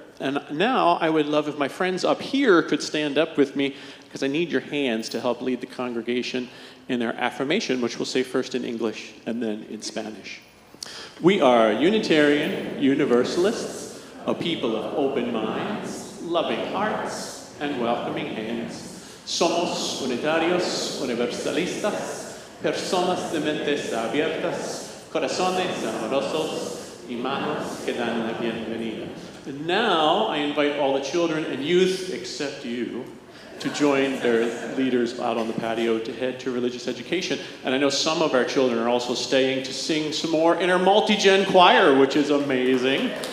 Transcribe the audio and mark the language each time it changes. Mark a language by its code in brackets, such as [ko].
[en] And now I would love if my friends up here could stand up with me, because I need your hands to help lead the congregation in their affirmation, which we'll say first in English and then in Spanish. We are Unitarian Universalists, a people of open minds, loving hearts, and welcoming hands. [es] Somos unitarios, universalistas, personas de mentes abiertas, corazones amorosos, y manos que dan la bienvenida. [en] And now I invite all the children and youth, except you, to join their leaders out on the patio to head to religious education. And I know some of our children are also staying to sing some more in our multi-gen choir, which is amazing.